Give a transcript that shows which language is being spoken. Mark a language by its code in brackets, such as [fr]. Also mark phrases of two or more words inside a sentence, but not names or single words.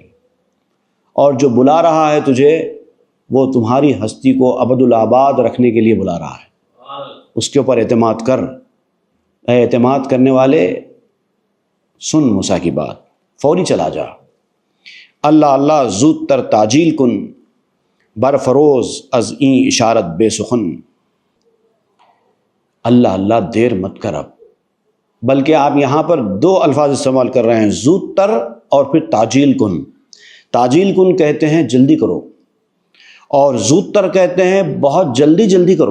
[ur] اور جو بلا رہا ہے تجھے، وہ تمہاری ہستی کو ابد الآباد رکھنے کے لیے بلا رہا ہے۔ اس کے اوپر اعتماد کر۔ اے اعتماد کرنے والے، سن موسیٰ کی بات، فوری چلا جا۔ [fa] اللہ اللہ زود تر تاجیل کن، برفروز از این اشارت بے سخن۔ [ur] اللہ اللہ دیر مت کر اب، بلکہ آپ یہاں پر دو الفاظ استعمال کر رہے ہیں، [fa] زود تر [ur] اور پھر [fa] تاجیل کن۔ تاجیل کن [ur] کہتے ہیں جلدی کرو، اور [fa] زود تر [ur] کہتے ہیں بہت جلدی کرو۔